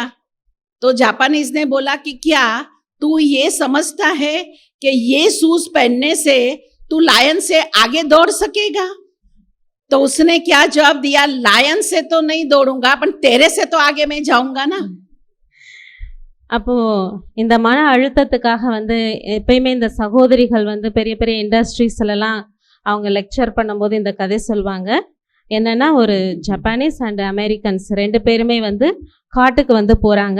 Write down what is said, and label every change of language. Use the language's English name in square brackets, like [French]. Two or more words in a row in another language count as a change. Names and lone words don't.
[Hindi] तो जापानीज ने बोला कि क्या तू ये समझता है कि ये शूज पहनने से तू लायन से आगे दौड़ सकेगा? तो उसने क्या जवाब दिया, लायन से तो नहीं दौड़ूंगा, पर तेरे से तो आगे मैं जाऊंगा ना. [Tamil] அப்போது இந்த மன அழுத்தத்துக்காக எப்பயுமே இந்த சகோதரிகள் பெரிய பெரிய இண்டஸ்ட்ரீஸ்லாம் அவங்க லெக்சர் பண்ணும்போது இந்த கதை சொல்லுவாங்க. என்னென்னா, ஒரு [English] Japanese and Americans [Tamil] 2 பேருமே காட்டுக்கு போகிறாங்க.